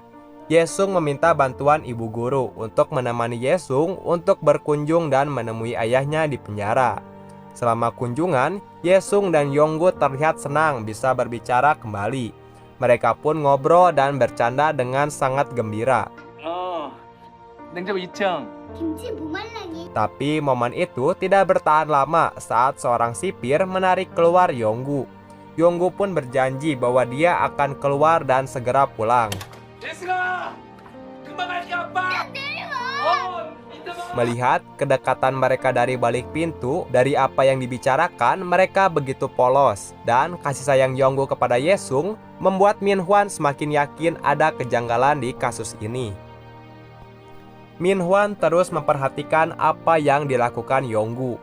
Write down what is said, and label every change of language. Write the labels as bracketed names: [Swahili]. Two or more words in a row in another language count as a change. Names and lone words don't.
[Indonesian] Yesung meminta bantuan ibu guru untuk menemani Yesung untuk berkunjung dan menemui ayahnya di penjara. Selama kunjungan, Yesung dan Yonggu terlihat senang bisa berbicara kembali. Mereka pun ngobrol dan bercanda dengan sangat gembira. [Korean] 냉장고 2층. 김치 무말랭이. [Indonesian] Tapi momen itu tidak bertahan lama saat seorang sipir menarik keluar Yonggu. Yonggu pun berjanji bahwa dia akan keluar dan segera pulang. [Korean] 예승아! 금방 갈게 아빠! [Indonesian] Melihat kedekatan mereka dari balik pintu, dari apa yang dibicarakan, mereka begitu polos. Dan kasih sayang Yonggu kepada Yesung membuat Min-hwan semakin yakin ada kejanggalan di kasus ini. Min-hwan terus memperhatikan apa yang dilakukan Yonggu.